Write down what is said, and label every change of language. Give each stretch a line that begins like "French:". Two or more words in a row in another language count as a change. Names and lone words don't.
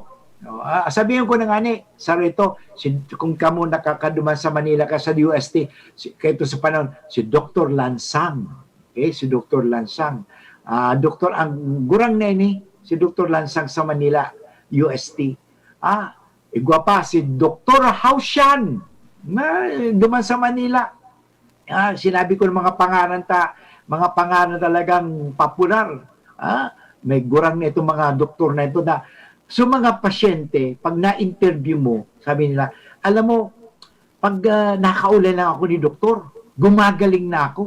Bikol: Sabihin ko na nga ni, sarito, kung kamo nakakaduman sa Manila ka sa UST, kahit sa panahon, si Dr. Lansang. Okay, si Dr. Lansang. Doktor, ang gurang na ini, si Dr. Lansang sa Manila, UST. Igwa pa, si Dr. Haushan, duman sa Manila.
Filipino: Sinabi ko ng mga pangalan talagang popular. May gurang na itong mga doktor na ito na so mga pasyente, pag na-interview mo, sabi nila, alam mo, pag nakaulay lang ako ni doktor, gumagaling na ako.